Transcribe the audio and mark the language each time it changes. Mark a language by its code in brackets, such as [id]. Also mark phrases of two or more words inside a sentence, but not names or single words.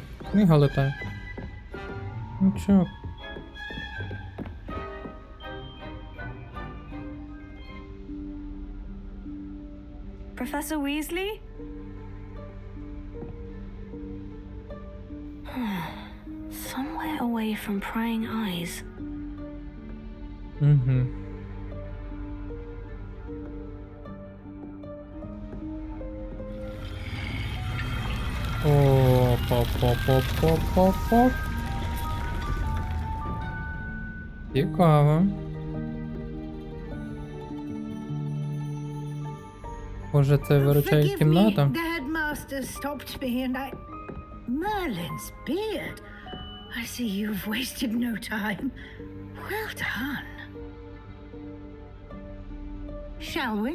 [uk] Книга летає. Нічого. [en] Professor Weasley? Somewhere away from prying eyes. [uk] Угу. Оп. Цікаво. Може, це виручає кімната? [en] The headmaster stopped me and I... Merlin's beard. I see you've wasted no time. Well done. Shall we?